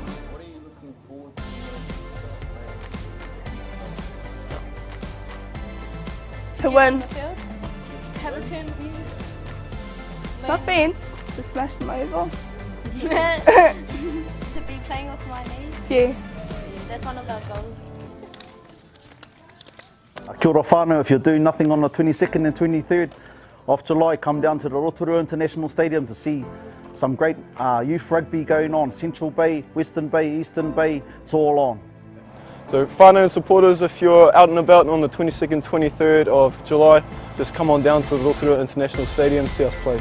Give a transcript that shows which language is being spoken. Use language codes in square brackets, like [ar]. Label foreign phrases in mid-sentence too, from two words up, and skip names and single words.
[en] To win. Have a turn. Not fence, to smash them over. To be playing with my knees. Yeah. That's one of our goals. [mi] Kia ora [en] whānau, if you're doing nothing on the 22nd and 23rd of July, come down to the Rotorua International Stadium to see some great youth rugby going on. Central Bay, Western Bay, Eastern Bay, it's all on. So whānau and supporters, if you're out and about on the 22nd, 23rd of July, just come on down to the Rotorua International Stadium, see us play.